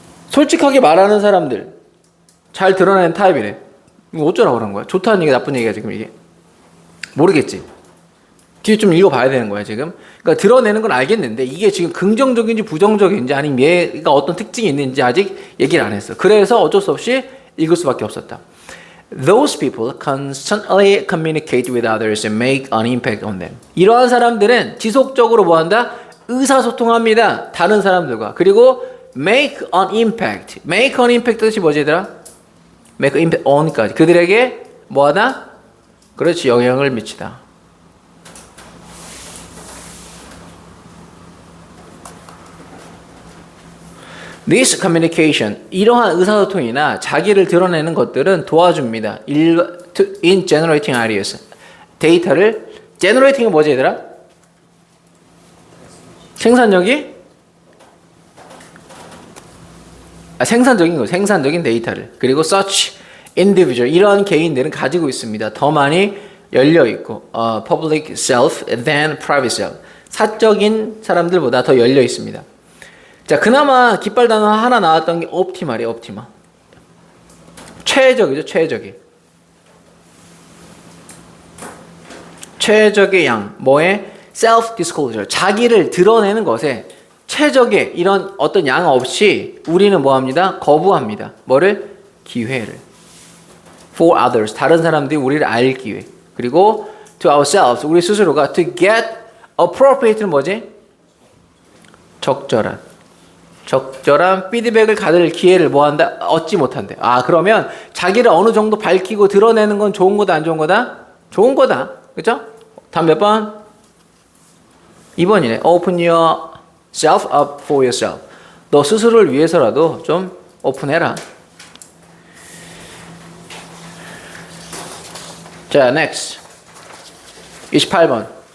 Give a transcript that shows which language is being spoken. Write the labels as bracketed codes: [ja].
[ko] 솔직하게 말하는 사람들 잘 드러내는 타입이래. 이거 어쩌라고 그런 거야? 좋다는 얘기, 나쁜 얘기야 지금 이게? 모르겠지. 뒤에 좀 읽어봐야 되는 거야 지금. 그러니까 드러내는 건 알겠는데 이게 지금 긍정적인지 부정적인지 아니면 얘가 어떤 특징이 있는지 아직 얘기를 안 했어. 그래서 어쩔 수 없이 읽을 수밖에 없었다. [en] Those people constantly communicate with others and make an impact on them. [ko] 이러한 사람들은 지속적으로 뭐한다? 의사소통합니다. 다른 사람들과. [en] 그리고 make an impact. make an impact [ko] 뜻이 뭐지 얘들아? [en] make an impact on까지. [ko] 그들에게 뭐하다? 그렇지, 영향을 미치다. [en] This communication, [ko] 이러한 의사소통이나 자기를 드러내는 것들은 도와줍니다. [en] In generating ideas. [ko] 데이터를, [en] generating은 [ko] 뭐지 얘들아? 생산력이? 생산적인 거, 생산적인 데이터를. 그리고 [en] such individual, [ko] 이러한 개인들은 가지고 있습니다. 더 많이 열려 있고, [en] public self than private self. [ko] 사적인 사람들보다 더 열려 있습니다. 자, 그나마 깃발 단어 하나 나왔던 게 optimal이에요, optimal. 최적이죠, 최적이. 최적의 양, 뭐에? self-disclosure, 자기를 드러내는 것에 최적의 이런 어떤 양 없이 우리는 뭐합니다? 거부합니다. 뭐를? 기회를. [en] For others, [ko] 다른 사람들이 우리를 알 기회. 그리고 [en] to ourselves, [ko] 우리 스스로가 [en] to get appropriate [ko] 는 뭐지? 적절한 피드백을 받을 기회를 뭐한다? 얻지 못한대. 아, 그러면 자기를 어느 정도 밝히고 드러내는 건 좋은 거다, 안 좋은 거다? 좋은 거다. 그죠? 다음 몇 번? 2번이네. [en] Open yourself up for yourself. [ko] 너 스스로를 위해서라도 좀 오픈해라. 자, next. 28번.